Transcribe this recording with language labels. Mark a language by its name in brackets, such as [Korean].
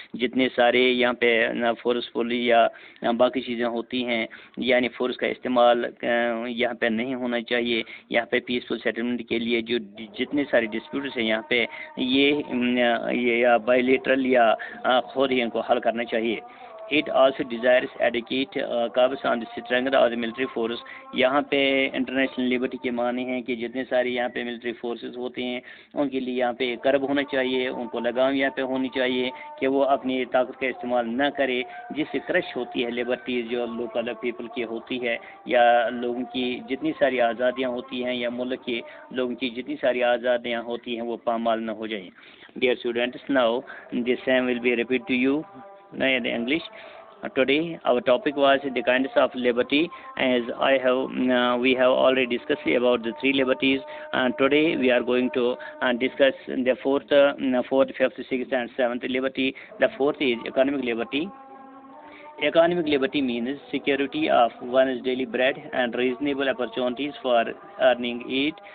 [Urdu] جتنے سارے یہاں پہ فورسفلی یا باقی چیزیں ہوتی ہیں، یعنی فورس کا استعمال یہاں پہ نہیں ہونا چاہیے. یہاں پہ پیسفل سیٹلمنٹ کے لیے جو جتنے سارے ڈسپیوٹس ہیں یہاں پہ یہ بائیلیٹرل یا خود ہی ان کو حل کرنا چاہیے. [English] It also desires adequate قابض on the strength of the military force. [Urdu] یہاں پہ انٹرنیشنل لبرٹی کے معنی ہیں کہ جتنے سارے یہاں پہ ملٹری فورسز ہوتے ہیں ان کے لیے یہاں پہ کرب ہونا چاہیے، ان کو لگام یہاں پہ ہونی چاہیے کہ وہ اپنی طاقت کا استعمال نہ کرے، جس سے کرش ہوتی ہے لبرٹیز جو لوکل پیپل کی ہوتی ہے، یا لوگوں کی جتنی ساری آزادیاں ہوتی ہیں یا ملک کے لوگوں کی جتنی ساری آزادیاں ہوتی ہیں وہ پامال نہ ہو جائیں. [English] Dear students, now the same will be repeated to you. in English. Today our topic was the kindness of liberty. As we have already discussed about the three liberties, and today we are going to discuss the fourth, fifth, sixth, and seventh liberty. The fourth is economic liberty. Economic liberty means security of one's daily bread and reasonable opportunities for earning it.